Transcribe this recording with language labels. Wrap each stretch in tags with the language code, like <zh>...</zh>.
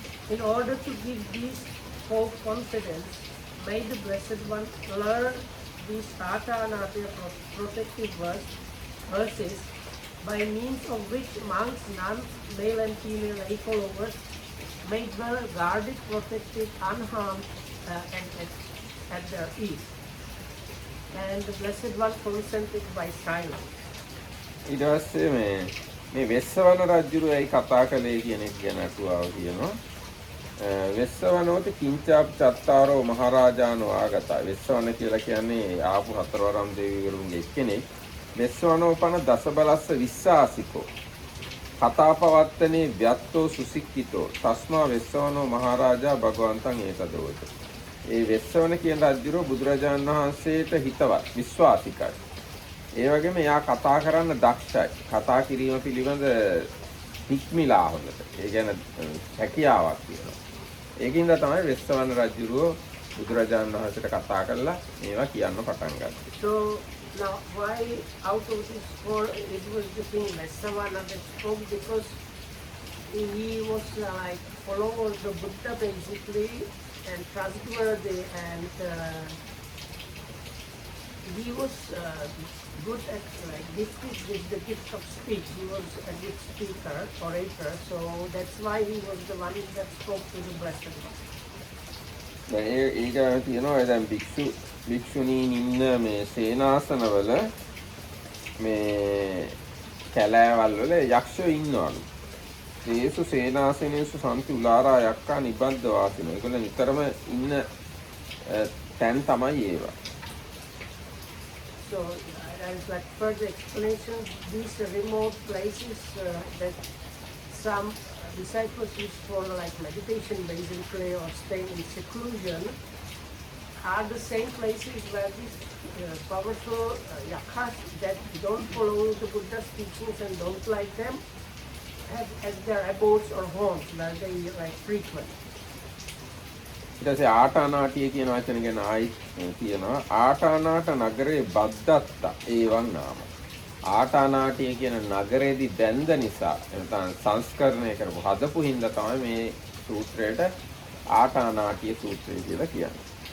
<en>In order to give these folk confidence, may the Blessed One learn these Atanatiya protective verses, by means of which monks, nuns, male and female lay followers may dwell guarded, protected, unharmed, and at their ease. And the Blessed One consented by silence.</en> <si>ඊට පස්සේ මේ වෙස්සවන රජුරුවයි කතා කළේ කියන එක ගැන අටුවාව කියනවා.</si> <pi>වෙස්සවනෝත කිංචාප් චත්තාරෝ මහරජාණෝ ආගතා.</pi> <si>වෙස්සවන කියලා කියන්නේ ආපු හතරවරම් දෙවිවරුන්ගේ එක්කෙනෙක්.</si> <pi>වෙස්සවනෝ පන දසබලස්ස විශ්වාසිකෝ. කතාපවත්තනේ ව්‍යත්තෝ සුසික්කිතෝ. තස්මා වෙස්සවනෝ මහරජා භගවන්තං ඒතදෝත.</pi> <si>ඒ වෙස්සවන කියන රජුරුව බුදුරජාණන් වහන්සේට හිතවත් විශ්වාසිකයි. ඒ වගේම එයා කතා කරන්න දක්ෂයි. කතා කිරීම පිළිබඳ හික්මිලා හොඳට. ඒ කියන්නේ හැකියාවක් තියෙනවා. ඒකින්ද තමයි වෙස්සවන රජුරුව බුදුරජාණන් වහන්සේට කතා කරලා මේවා කියන්න පටන් ගත්තේ.</si> <en>So now why out of this four it was the king Vessavana that spoke, because he was like follower of the Buddha basically and trustworthy, and he was good at gifted with the gift of speech. He was a good speaker, orator, so that's why he was the one that spoke to the Blessed One.</en> <si>ඒක තියෙනවා දැන් භික්ෂුණීන් ඉන්න මේ සේනාසනවල මේ කැලෑවල් වල යක්ෂයෝ ඉන්නවලු.</si> <pi>ඒසු සේනාසනේසු සම්ති උලාරා යක්කා නිබද්ද වාසිනෝ.</pi> <si>ඒගොල්ලෝ නිතරම ඉන්න තැන් තමයි ඒවා.</si> <en>So as like further explanation, these remote places that some disciples use for like meditation basically, or staying in seclusion, are the same places where these powerful yakkas that don't follow the Buddha's teachings and don't like them have as their abodes or homes where they like frequent.</en> <si>ඊට පස්සේ ආටානාටිය කියන වචන ගැන ආයි කියනවා.</si> <pi>ආටානාට නගරේ බද්දත්ත ඒවන් නාම.</pi> <si>ආටානාටිය කියන නගරේදී බැඳ නිසා නැත්නම් සංස්කරණය කරපු හදපු හින්දා තමයි මේ සූත්‍රයට ආටානාටිය සූත්‍රය කියලා කියන්නේ.</si>